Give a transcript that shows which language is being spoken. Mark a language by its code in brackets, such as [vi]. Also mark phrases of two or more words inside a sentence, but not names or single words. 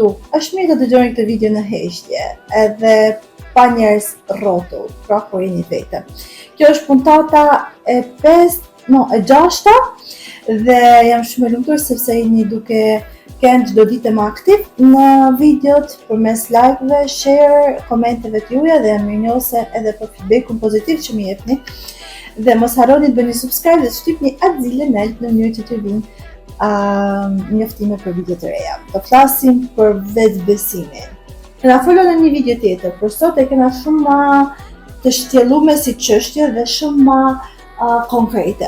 [sq] Është mirë të dëgjoni këtë video në heqje, edhe pa njerëz rrotull, pra kur jeni vete. Kjo është puntata e 6-ta dhe jam shumë e lumtur sepse jeni duke qenë çdo ditë më aktiv në videot përmes like-ve, share, komenteve t'juaja dhe jam mirënjohëse edhe për feedbackun pozitiv që më jepni. Dhe mos harroni të bëni subscribe dhe të shtypni atë zilën në mënyrë që t'ju vinë njoftime për video të reja. Do flasim për vetbesimin. Kena folur në një video tjetër, por sot e kena shumë më të shtjelluar si çështje dhe shumë më konkrete.